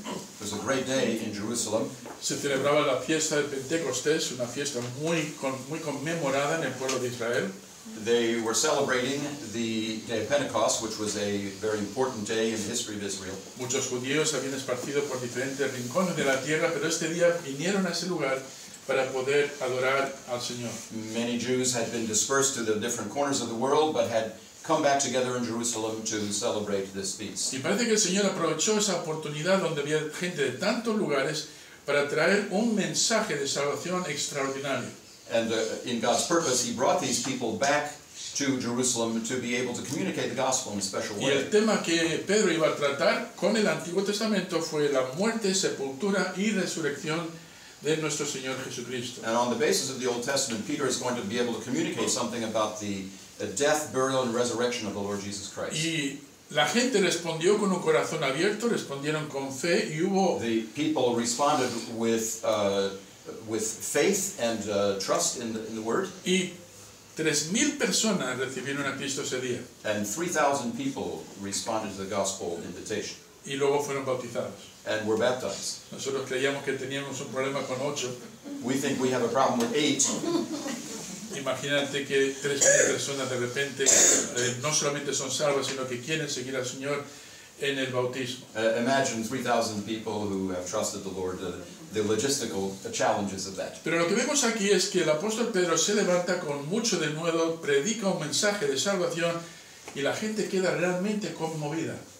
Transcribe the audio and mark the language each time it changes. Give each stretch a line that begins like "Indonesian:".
English: It was a great day in Jerusalem.
Spanish: Se celebraba la fiesta de Pentecostés, una fiesta muy conmemorada en el pueblo de Israel.
English: They were celebrating the day of Pentecost, which was a very important day in the history of Israel.
Spanish: Muchos judíos habían esparcido por diferentes rincones de la tierra, pero este día vinieron a ese lugar para poder adorar al Señor.
English: Many Jews had been dispersed to the different corners of the world, but had come back together in Jerusalem to celebrate this feast.
Spanish: Y parece que el Señor aprovechó esa oportunidad donde había gente de tantos lugares para traer un mensaje de salvación extraordinario.
English: And in God's purpose, He brought these people back to Jerusalem to be able to communicate the gospel in a special
Spanish: Y
English: way.
Spanish: el tema que Pedro iba a tratar con el Antiguo Testamento fue la muerte, sepultura y resurrección de nuestro Señor Jesucristo.
English: And on the basis of the Old Testament, Peter is going to be able to communicate something about the death, burial, and resurrection of the Lord Jesus Christ.
Spanish: Y la gente respondió con un corazón abierto, respondieron con fe y hubo...
English: The people responded with faith and trust in the Word.
Spanish: Y 3,000 personas recibieron a Cristo ese día.
English: And 3,000 people responded to the gospel invitation.
Spanish: Y luego fueron bautizados.
English: And were baptized.
Spanish: Nosotros creíamos que teníamos un problema con 8.
English: We think we have a problem with 8.
Spanish: Imagínate que 3,000 personas de repente no solamente son salvas, sino que quieren seguir al Señor en el bautismo.
English: Imagine 3,000 people who have trusted the Lord, the logistical challenges of that.
Spanish: Pero lo que vemos aquí es que el apóstol Pedro se levanta con mucho de nuevo, predica un mensaje de salvación y la gente queda realmente conmovida.